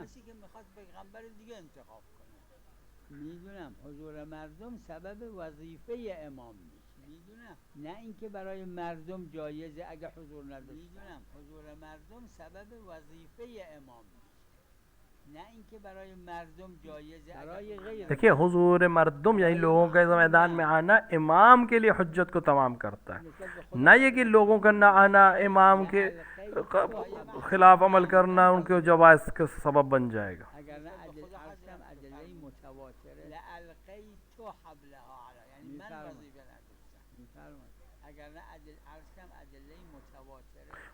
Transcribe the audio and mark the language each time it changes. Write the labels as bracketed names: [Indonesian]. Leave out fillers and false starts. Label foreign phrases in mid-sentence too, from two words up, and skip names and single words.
[Persian] مثل که میخواد پیغمبر دیگه انتخاب کنه. میدونم حضور مردم سبب وظیفه امام نیست. میدونم. نه اینکه برای مردم جایزه اگه حضور نداشت. میدونم. حضور مردم سبب وظیفه امام نیست. نه اینکه برای مردم جایزه برای غیر. [Hindi] देखिए हुजूर मर्दुम यही लोगों के मैदान में आना इमाम के लिए हुज्जत को तमाम करता है, ना ये कि लोगों का ना आना इमाम के खिलाफ अमल करना उनके जवाज़ का सबब बन जाएगा। [Persian] اگر نه ادله متواتره [Arabic] لألقیت حبلها علی، [Persian] یعنی من وظیفه نداشتم. میفرمایید اگر نه ادله متواتره.